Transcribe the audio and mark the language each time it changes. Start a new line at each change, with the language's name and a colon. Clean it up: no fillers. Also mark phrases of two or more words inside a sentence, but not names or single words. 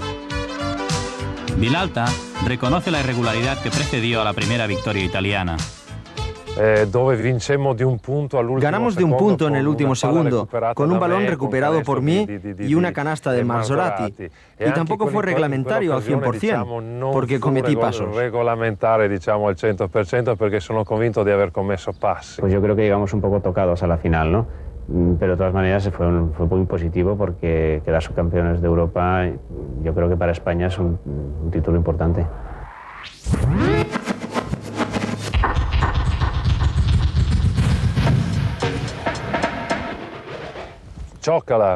Spanish: Vilalta reconoce la irregularidad que precedió a la primera victoria italiana. Ganamos de un punto en el último segundo, con un balón recuperado por mí y una canasta de Marsorati. Y tampoco fue reglamentario al 100%, porque cometí pasos.
Italian: Regolamentare, diciamo, al 100%, porque sono convinto di aver commesso passi.
Spanish: Pues yo creo que llegamos un poco tocados a la final, ¿no? Pero de todas maneras fue muy positivo porque quedar subcampeones de Europa, yo creo que para España es un título importante. Chócala.